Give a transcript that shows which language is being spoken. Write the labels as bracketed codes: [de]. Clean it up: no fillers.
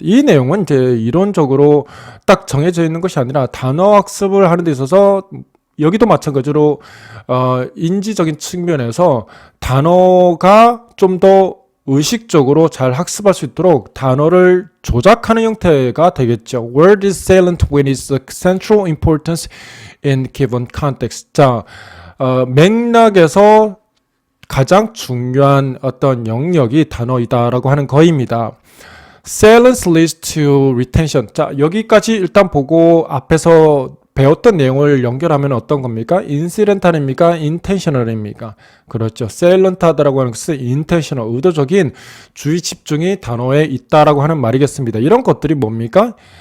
[ko] 이 내용은 이제 이론적으로 딱 정해져 있는 것이 아니라 단어 학습을 하는 데 있어서 여기도 마찬가지로 인지적인 측면에서 단어가 좀 더 의식적으로 잘 학습할 수 있도록 단어를 조작하는 형태가 되겠죠. [en] Word is salient when it's of central importance in given context. [ko] 자, 맥락에서 가장 중요한 어떤 영역이 단어이다라고 하는 거입니다. [en] Salience leads to retention. [ko] 자, 여기까지 일단 보고 앞에서 배웠던 내용을 연결하면 어떤 겁니까? incidental입니까? intentional입니까? 그렇죠. salient하다라고 하는 것은 intentional, 의도적인 주의 집중이 단어에 있다라고 하는 말이겠습니다. 이런 것들이 뭡니까?